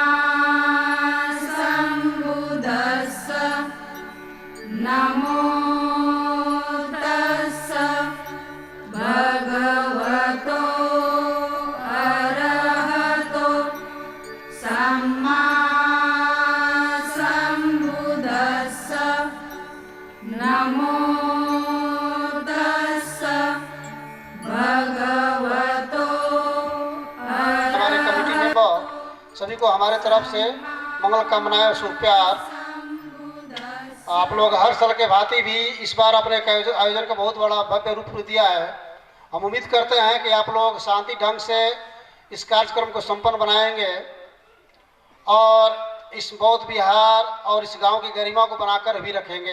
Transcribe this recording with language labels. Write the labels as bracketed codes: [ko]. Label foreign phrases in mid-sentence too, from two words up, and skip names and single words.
[pi] सम्बुद्दस्स नमो तस्स भगवतो अरहतो सम्मा सम्बुद्दस्स नमो तस्स भगवतो [hi] हमारे कमेटी मेंबर सभी को हमारे तरफ से मंगल कामनाएं और शुभ प्यार। आप लोग हर साल के भांति भी इस बार अपने आयोजन का बहुत बड़ा भव्य रूप दिया है। हम उम्मीद करते हैं कि आप लोग शांति ढंग से इस कार्यक्रम को संपन्न बनाएंगे और इस बौद्ध विहार और इस गांव की गरिमा को बनाकर भी रखेंगे।